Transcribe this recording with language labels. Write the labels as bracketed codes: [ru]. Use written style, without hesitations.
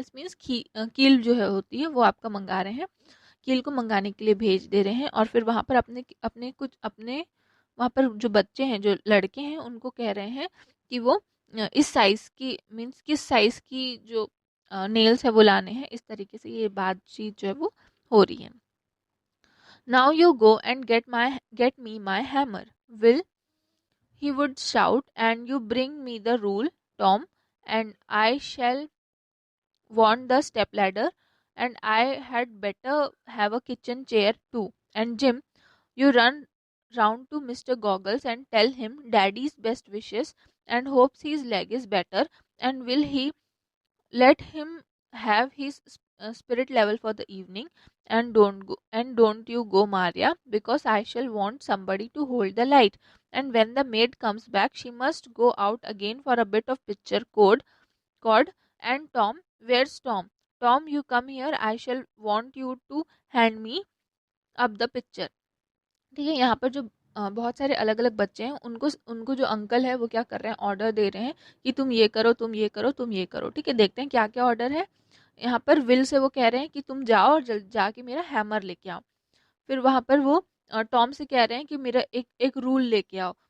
[hi] Nails means कील जो है होती है वो आपका मंगा रहे हैं, कील को मंगाने के लिए भेज दे रहे हैं। और फिर वहाँ पर अपने वहाँ पर जो बच्चे हैं, जो लड़के हैं, उनको कह रहे हैं कि वो इस साइज़ की, मीन्स किस साइज़ की जो नेल्स है वो लाने हैं। इस तरीके से ये बातचीत जो है वो हो रही है। [en] "Now you go and get me my hammer, Will," he would shout, "and you bring me the rule, Tom, and I shall want the stepladder, and I had better have a kitchen chair too. And Jim, you run round to Mr. Goggles and tell him Daddy's best wishes and hopes his leg is better, and will he let him have his spirit level for the evening. And don't you go, Maria, because I shall want somebody to hold the light, and when the maid comes back she must go out again for a bit of picture cord. And Tom, where's Tom? Tom, you come here, I shall want you to hand me up the picture." [hi] ठीक है, यहाँ पर जो बहुत सारे अलग अलग बच्चे हैं, उनको उनको जो अंकल है वो क्या कर रहे हैं, ऑर्डर दे रहे हैं कि तुम ये करो, तुम ये करो, तुम ये करो। ठीक है, देखते हैं क्या क्या ऑर्डर है। यहाँ पर विल से वो कह रहे हैं कि तुम जाओ और जल्द जाके मेरा हैमर लेके आओ। फिर वहाँ पर वो टॉम से कह रहे हैं कि मेरा एक एक रूल लेके आओ।